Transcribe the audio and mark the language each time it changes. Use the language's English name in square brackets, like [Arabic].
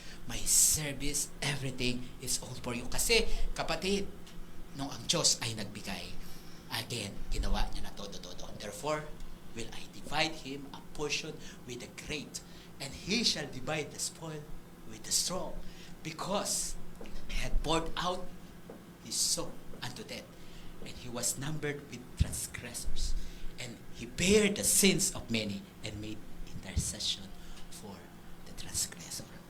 [English] My service, everything is all for you. [Filipino] Kasi, kapatid, nung ang Diyos ay nagbigay, again, ginawa niya na todo-todo. [English] Therefore, will I divide him a portion with the great, and he shall divide the spoil with the strong, because he had poured out his soul unto death, and he was numbered with transgressors, and he bare the sins of many, and made intercession for the transgressor.